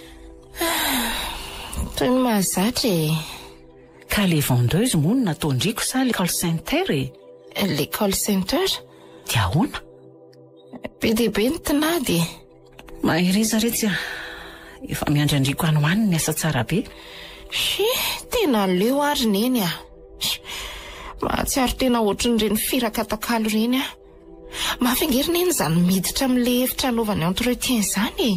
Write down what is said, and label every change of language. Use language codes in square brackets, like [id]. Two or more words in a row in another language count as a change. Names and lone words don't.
[mg] Toy ny mahazatra e. Ka le vendeuse moa no nataondriko sa le [en] call center [mg] e? [en] Le call center? [mg] Dia ahoana? Be dia be ny tinady. Mahirezaretsy efa miandry-andriko anoany ny asa tsara be. Tena leo ary neny mahatsiaro tena ohatran'ireny firakatakalo reny Mahafingerina eny izany miditra amin'le efitra anaovana entretien izany.